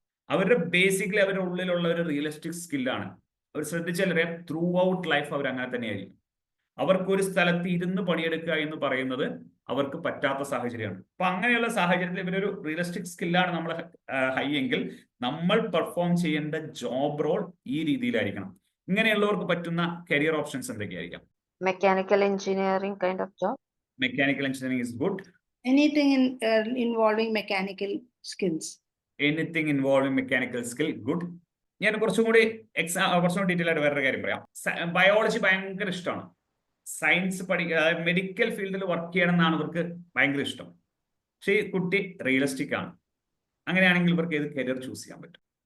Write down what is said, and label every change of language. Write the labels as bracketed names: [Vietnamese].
[Malayalam] അവരുടെ ബേസിക്കലി അവരുടെ ഉള്ളിലുള്ള ഒരു റിയലിസ്റ്റിക് സ്കില്ലാണ്. അവർ ശ്രദ്ധിച്ചാൽ അറിയാം, ത്രൂ ഔട്ട് ലൈഫ് അവർ അങ്ങനെ തന്നെയായിരിക്കും. അവർക്ക് ഒരു സ്ഥലത്ത് ഇരുന്ന് പണിയെടുക്കുക എന്ന് പറയുന്നത് അവർക്ക് പറ്റാത്ത സാഹചര്യമാണ്. അപ്പൊ അങ്ങനെയുള്ള സാഹചര്യത്തിൽ ഇവരൊരു റിയലിസ്റ്റിക് സ്കില്ലാണ് നമ്മൾ ഹൈ എങ്കിൽ നമ്മൾ പെർഫോം ചെയ്യേണ്ട ജോബ് റോൾ ഈ രീതിയിലായിരിക്കണം. ഇങ്ങനെയുള്ളവർക്ക് പറ്റുന്ന career options എന്തൊക്കെയായിരിക്കാം? [English] Mechanical engineering kind of job. Mechanical engineering is good. Anything involving mechanical skills. Anything involving mechanical skill good. [Malayalam] ഞാൻ കുറച്ചും കൂടി ഡീറ്റെയിൽ ആയിട്ട് വേറൊരു കാര്യം പറയാം. ബയോളജി ഭയങ്കര ഇഷ്ടമാണ്. സയൻസ് മെഡിക്കൽ ഫീൽഡിൽ വർക്ക് ചെയ്യണം എന്നാണ് ഇവർക്ക് ഭയങ്കര ഇഷ്ടം. പക്ഷേ ഈ കുട്ടി റിയലിസ്റ്റിക് ആണ്. അങ്ങനെയാണെങ്കിൽ ഇവർക്ക് ഏത് കരിയർ ചൂസ് ചെയ്യാൻ പറ്റും?